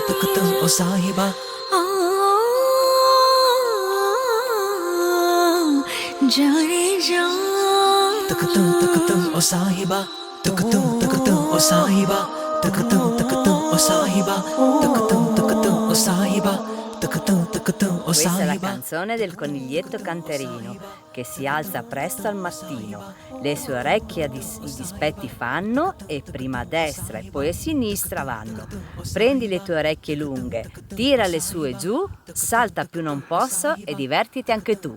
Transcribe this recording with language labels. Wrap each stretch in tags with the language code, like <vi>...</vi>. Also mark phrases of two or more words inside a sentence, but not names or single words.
<hi>O sahiba. Johnny John. O sahiba, o sahiba, o sahiba, o sahiba.</hi> <it>Questa è la canzone del coniglietto canterino che si alza presto al mattino, le sue orecchie i dispetti fanno e prima a destra e poi a sinistra vanno. Prendi le tue orecchie lunghe, tirale su e giù, salta più non posso e divertiti anche tu.</it>